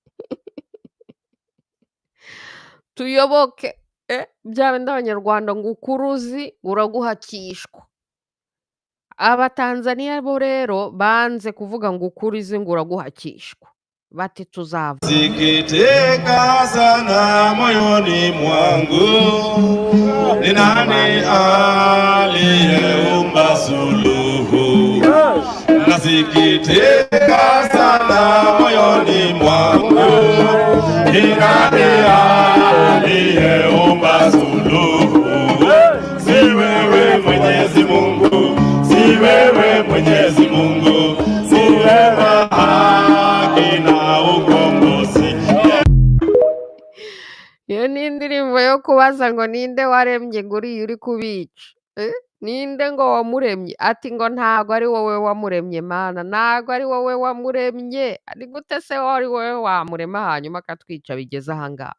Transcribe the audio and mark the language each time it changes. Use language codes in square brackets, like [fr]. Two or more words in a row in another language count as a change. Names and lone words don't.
[rw] Tuyoboke. Bya bindi abanyarwanda ngo ukuruzi uraguhakishwa. Abatanzaniya bo rero banze kuvuga ngo ukurizi ngo uraguhakishwa, bati tuzava. [sw] Sikiteka sana moyoni mwangu, ni nani aliyeumba suluhu? Nasikitika sana moyoni mwangu, ni nani aliyeumba suluhu? Si wewe Mwenyezi Mungu, si wewe Mwenyezi Mungu, si wewe haki na ukombozi. [rw] Iyo ni indirimbo yo kubaza ngo ninde waremye ngo uriya uri kubica. Ninde ngo wamuremye? Ati ngo ntago ari wowe wamuremye Mana, ntago ari wowe wamuremye. Ari gute se wari wowe wamurema hanyuma akatwica bigeze ahangaha?